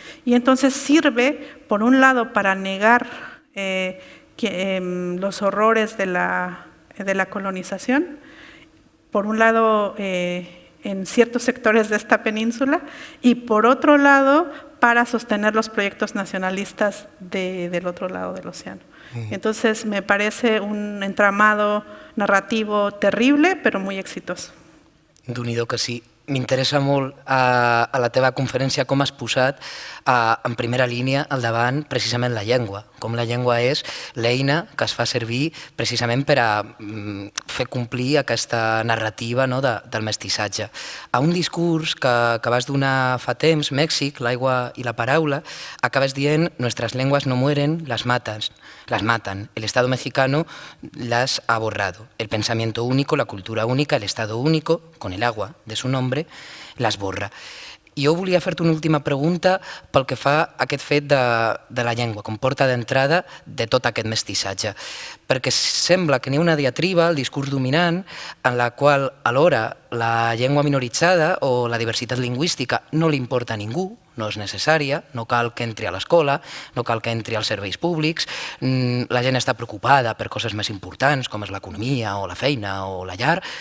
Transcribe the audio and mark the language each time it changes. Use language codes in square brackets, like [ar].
[es] Y entonces sirve, por un lado, para negar los horrores de la colonización, por un lado en ciertos sectores de esta península, y por otro lado para sostener los proyectos nacionalistas del otro lado del océano. Entonces me parece un entramado narrativo terrible, però muy exitoso. [ca] Déu-n'hi-do que sí. M'interessa molt a la teva conferència com has posat en primera línia al davant precisament la llengua, com la llengua és l'eina que es fa servir precisament per a fer complir aquesta narrativa, no, del mestissatge. A un discurs que vas donar fa temps, Mèxic, l'aigua i la paraula, acabes dient [es] «Nuestras lenguas no mueren, las matan. El Estado mexicano las ha borrado. El pensamiento único, la cultura única, el Estado único, con el agua de su nombre, las borra». [ca] Jo volia fer-te una última pregunta pel que fa a aquest fet de la llengua, com porta d'entrada de tot aquest mestissatge. Perquè sembla que n'hi ha una diatriba, el discurs dominant, en la qual alhora la llengua minoritzada o la diversitat lingüística no li importa a ningú, no és necessària, no cal que entri a l'escola, no cal que entri als serveis públics, la gent està preocupada per coses més importants com és l'economia o la feina o la llar,